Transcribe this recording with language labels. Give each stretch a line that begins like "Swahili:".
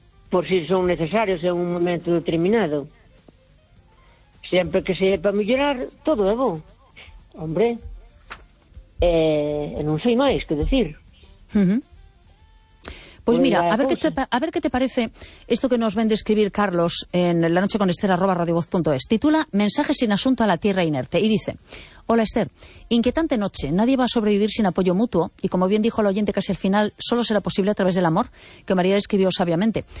Spanish: Por si son necesarios en un momento determinado.
Galician: Sempre que sea para mellorar, todo é bom. Hombre, non sei máis que decir.
Spanish: Pues mira, a ver qué te parece esto que nos ven describir Carlos en la noche con Esther @radiovoz.es. Titula Mensaje sin asunto a la tierra inerte y dice: Hola Esther, inquietante noche. Nadie va a sobrevivir sin apoyo mutuo y como bien dijo el oyente casi al final, solo será posible a través del amor, que María describió sabiamente.